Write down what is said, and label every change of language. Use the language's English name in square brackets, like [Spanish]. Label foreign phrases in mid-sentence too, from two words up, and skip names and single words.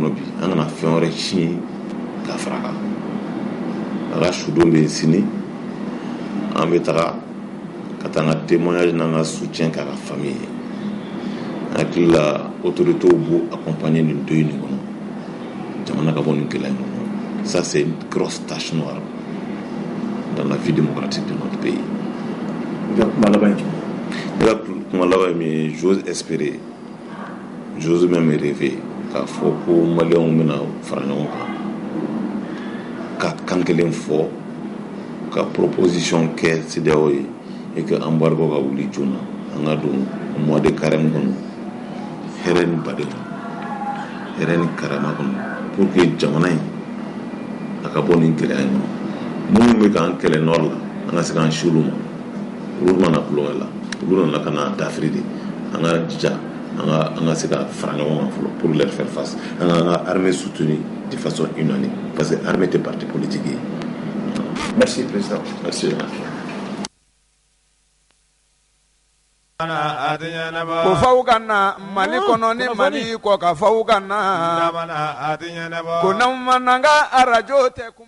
[Bambara] kɔnɔ bi an kana fɛn wɛrɛ tiɲɛ k'a fara a kan a ka sudon bɛ sini an bɛ taga ka taa an ka témoignage n'an ka soutien k'a ka famille ye hakili la autorités b'u accompagner nin deuil nin kɔnɔ jamana ka bɔ nin gɛlɛya in kɔnɔ [French] ça c'est une grosse tache noire dans la vie démocratique de notre pays. [Bambara] Ne ka kuma laban ye min ye [French] j'ose espérer j'ose même rêver [Bambara] k'a fɔ ko maliyɛnw bɛna fara ɲɔgɔn kan ka kan kelen fɔ ka proposition kɛ CEDEAO ye [French] et que embargo [Bambara] ka wuli joona an ka don [French] mois de carême [Bambara] kɔnɔ hɛrɛ ni baden hɛrɛ ni karama kɔnɔ [French] pour que [Bambara] jamana in a ka bɔ nin gɛlɛya in kɔnɔ minnu bɛ k'an kɛlɛ nord la an ka se k'an si olu ma olu mana kulonkɛ la olu nana ka na dafiri de an ka jija an ka se ka fara ɲɔgɔn kan fɔlɔ [French] pour leur faire face [Bambara] an ka [French] armée soutenir de façon unanime parce que armée [Bambara] tɛ [French] parti politique [Bambara] ye. [French] Merci président. Merci. [Bambara] Ko faw ka na Mali kɔnɔ ni Mali kɔ ka faw ka na ko n'aw ma na n ka arajo tɛ kun.